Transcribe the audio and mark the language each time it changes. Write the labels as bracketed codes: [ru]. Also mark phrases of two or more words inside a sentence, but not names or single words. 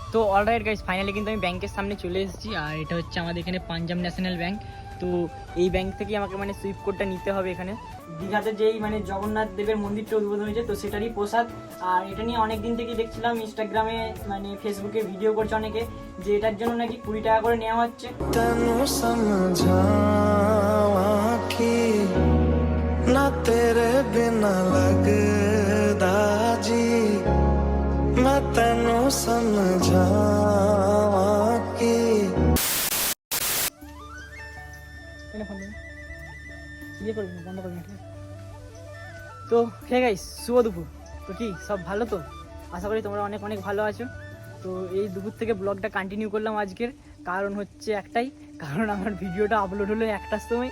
[bn] তো [en] all right guys, [bn] ফাইনালি কিন্তু আমি ব্যাংকের সামনে চলে এসেছি। আর এটা হচ্ছে আমাদের এখানে পাঞ্জাব ন্যাশনাল ব্যাংক। তো এই ব্যাংক থেকেই আমাকে মানে সুইপ কোডটা নিতে হবে। এখানে দীঘাতে যেই মানে জগন্নাথ দেবের মন্দিরটা উদ্বোধন হয়েছে, তো সেটারই প্রসাদ। আর এটা নিয়ে অনেক দিন থেকেই দেখছিলাম ইনস্টাগ্রামে, মানে ফেসবুকে ভিডিও করছে অনেকে, যে এটার জন্য নাকি 20 টাকা করে নেওয়া হচ্ছে। [pa] ਨਾ ਤੇਰੇ ਬਿਨਾ ਲਗਦਾ ਜੀ ਮੈਂ ਤੈਨੂੰ ਸਮਝਾਵਾਂ ਕਿ [bn] তো [en] hey guys, [bn] শুভ দুপুর। তো কি সব ভালো? তো আশা করি তোমরা অনেক অনেক ভালো আছো। তো এই দুপুর থেকে ব্লগটা কন্টিনিউ করলাম আজকের। কারণ হচ্ছে একটাই, কারণ আমার ভিডিওটা আপলোড হলো 1টার সময়।